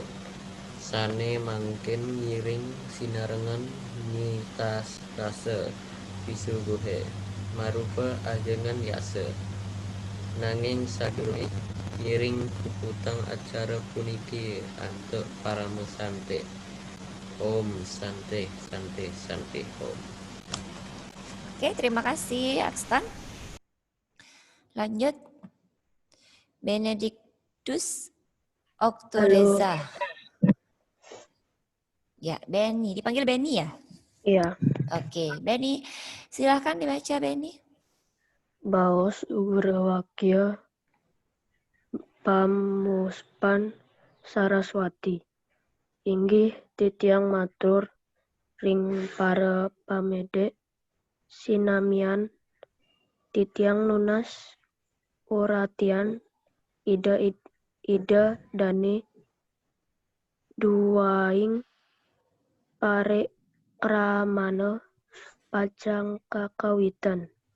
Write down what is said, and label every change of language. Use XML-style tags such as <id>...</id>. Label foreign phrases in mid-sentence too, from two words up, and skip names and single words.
<ban>Sane mangkin ngiring sinarengan nyitas rasa pisuguhe marupa ajengan yasa. Nanging sadurunge ngiring puputang acara puniki antuk parama sante. Om sante sante sante om.</ban> <id>Oke, terima kasih Akstan. Lanjut. Benedictus Oktoreza. Ya, Benny. Dipanggil Benny ya? Iya. Oke, Benny. Silahkan dibaca, Benny.</id> <ban>Baos Ugrawakya Pamuspan Saraswati. Inggih titiang matur ring para pamede sinamian titiang lunas uratian ida dane duaing pare kramana pacang kakawitan.</ban>